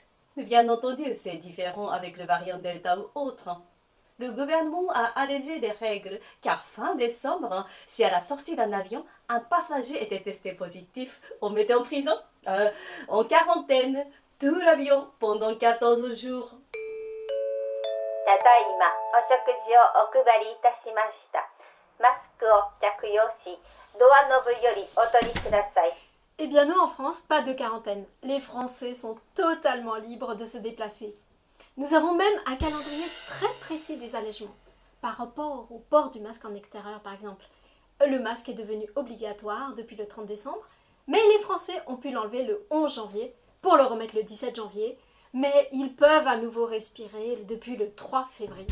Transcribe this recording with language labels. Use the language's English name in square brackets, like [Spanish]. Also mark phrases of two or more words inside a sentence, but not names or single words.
[French] Bien entendu, c'est différent avec le variant Delta ou autre. Le gouvernement a allégé les règles car fin décembre, si à la sortie d'un avion, un passager était testé positif, on mettait en prison, en quarantaine, tout l'avion pendant 14 jours. [Japanese] ただいまお食事をお配りいたしました。マスクを着用し、ドアノブよりお取りください。 [French] Eh bien nous en France, pas de quarantaine. Les Français sont totalement libres de se déplacer. Nous avons même un calendrier très précis des allègements. Par rapport au port du masque en extérieur par exemple. Le masque est devenu obligatoire depuis le 30 décembre, mais les Français ont pu l'enlever le 11 janvier pour le remettre le 17 janvier, mais ils peuvent à nouveau respirer depuis le 3 février.